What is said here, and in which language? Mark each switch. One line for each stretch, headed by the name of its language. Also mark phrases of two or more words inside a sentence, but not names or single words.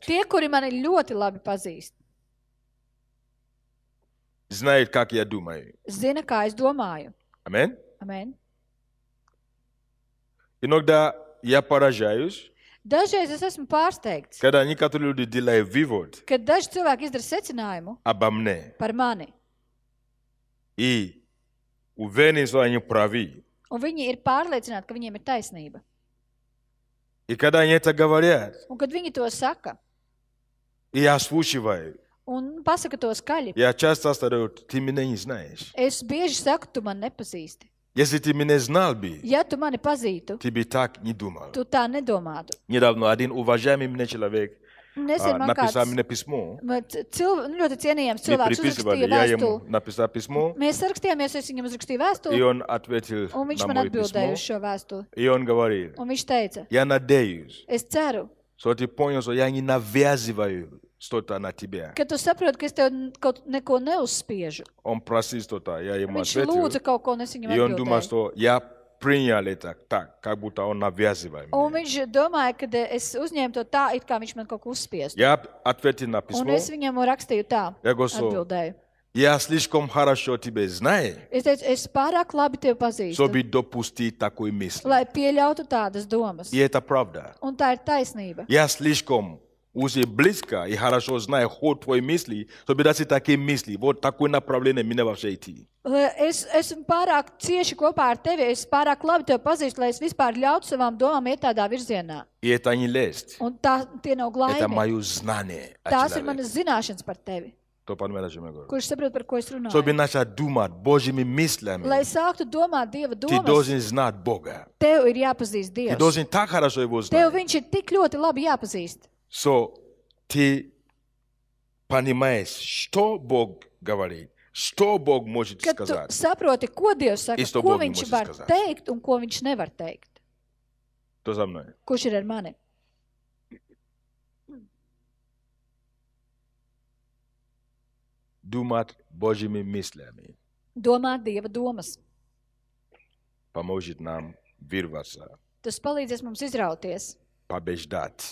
Latvian: Tie, kuri mani ļoti labi pazīst,
Russian: знают, как я думаю.
Latvian: zina, kā es domāju.
Russian: Аминь.
Latvian: Amen.
Russian: Иногда я поражаюсь,
Latvian: Dažreiz es esmu pārsteigts,
Russian: когда некоторые люди делают вывод
Latvian: kad daži cilvēki izdara secinājumu
Russian: обо мне
Latvian: par mani,
Russian: и уверены, что они правы.
Latvian: un viņi ir pārliecināti, ka viņiem ir taisnība.
Russian: И когда они это говорят,
Latvian: Un kad viņi to saka,
Russian: и я озвучиваю,
Latvian: un pasaka to skaļi,
Russian: я часто стараюсь, ты меня не знаешь.
Latvian: es bieži saku, tu man nepazīsti.
Russian: Если ты меня знал бы,
Latvian: Ja tu mani pazītu,
Russian: ты бы так не думал.
Latvian: tu tā nedomātu.
Russian: Недавно один уважаемый мне человек
Latvian: Nesen man
Russian: написал
Latvian: kāds
Russian: мне письмо.
Latvian: ļoti cienījams
Russian: Мы
Latvian: cilvēks
Russian: переписывали,
Latvian: uzrakstīja
Russian: я ему
Latvian: vēstuli.
Russian: написал письмо,
Latvian: Mēs sarakstījāmies, es viņam uzrakstīju
Russian: и
Latvian: vēstuli,
Russian: он ответил
Latvian: un viņš
Russian: на
Latvian: man
Russian: мое
Latvian: atbildēja
Russian: письмо.
Latvian: uz šo vēstuli.
Russian: И он говорил,
Latvian: Un viņš teica,
Russian: я надеюсь,
Latvian: es ceru,
Russian: что ты понял, что я не навязываю что-то на тебя.
Latvian: ka tu saproti, ka es tev kaut neko neuzspiežu.
Russian: Он просил что-то, я ему
Latvian: Viņš lūdza
Russian: ответил.
Latvian: kaut ko, un es viņam
Russian: И он думал,
Latvian: atbildēju.
Russian: что я принял это так, как будто он навязывает
Latvian: Un
Russian: мне.
Latvian: viņš domāja, ka es uzņēmu to tā, it kā viņš man kaut ko uzspiestu.
Russian: Я ответил на
Latvian: Un
Russian: письмо.
Latvian: es viņam rakstīju tā,
Russian: Я говорю, что
Latvian: atbildēju.
Russian: я слишком хорошо тебя знаю,
Latvian: Es teicu, es pārāk labi tevi pazīstu,
Russian: чтобы допустить такой мысли.
Latvian: lai pieļautu tādas domas.
Russian: И это правда.
Latvian: Un tā ir taisnība.
Russian: Я слишком уже близко и хорошо знаю ход твоей мысли, чтобы даже такие мысли, вот такое направление меня вообще идти.
Latvian: Es esmu pārāk cieši kopā ar tevi, es pārāk labi tevi pazīstu, lai es vispār ļautu savām domām iet tādā virzienā.
Russian: И это не лесть.
Latvian: Un tie nav
Russian: Это
Latvian: glaimi.
Russian: мое знание о
Latvian: Tās ir
Russian: человеке.
Latvian: manas zināšanas par tevi,
Russian: Кто понимает, о чем я говорю?
Latvian: kurš saprot, par ko es
Russian: Чтобы
Latvian: runāju.
Russian: начать думать Божьими мыслями,
Latvian: Lai sāktu domāt Dieva
Russian: ты
Latvian: domas,
Russian: должен знать Бога.
Latvian: tev ir jāpazīst
Russian: Ты
Latvian: Dievs.
Russian: должен так хорошо его
Latvian: Tev
Russian: знать.
Latvian: viņš ir tik ļoti labi jāpazīst.
Russian: So, ты понимаешь, что Бог говорит, что Бог может
Latvian: Kad tu
Russian: сказать.
Latvian: saproti, ko Dievs saka, Es to ko Bogu viņš mūsu var skazāt. teikt un ko viņš nevar teikt.
Russian: Кто за мной?
Latvian: Kurš ir ar mani?
Russian: Думать Божьими мыслями
Latvian: Domāt Dieva domas.
Russian: поможет нам вырваться,
Latvian: Tas palīdzēs mums izrauties,
Russian: побеждать